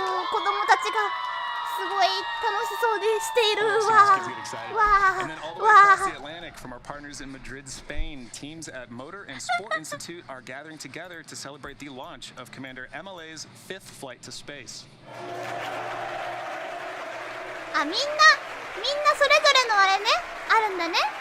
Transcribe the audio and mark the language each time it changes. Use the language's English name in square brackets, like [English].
[Japanese] 子供たちがすごい楽しそうでしているわ。 [English] And then all the way across the Atlantic from our partners in Madrid, Spain, teams at Motor and Sport Institute are gathering together to celebrate the launch of Commander MLA's 5th flight to space. [Japanese] あ、みんなそれぞれのあれね、あるんだね。